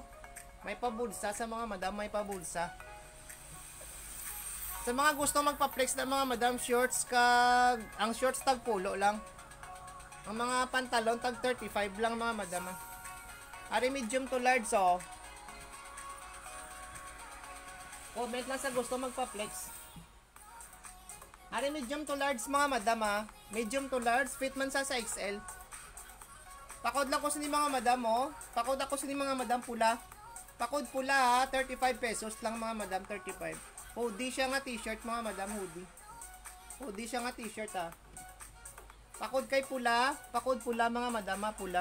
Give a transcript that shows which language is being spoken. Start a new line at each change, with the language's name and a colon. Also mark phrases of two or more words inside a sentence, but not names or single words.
Hiligaynon: May pabulsa sa mga madam, may pabulsa. Sa mga gusto magpa-flex na mga madam, shorts kag ang shorts tag pulo lang. Ang mga pantalon tag 35 lang mga madam. Ari
English: medium to large
Hiligaynon: oh. Comment lang sa gusto magpa-flex. Ari
English: medium to large
Hiligaynon: mga madam ha.
English: Medium to large,
Hiligaynon: fit man sa XL. Pakod lang ko sa ni mga madam oh. Pakod ako sa ni mga madam pula. Pakod pula ha, 35 pesos lang mga madam, 35. Hoodie siya nga t-shirt mga madam, hoodie. Hoodie siya nga t-shirt ha. Pakod kay pula, pakod pula mga madam ha, pula.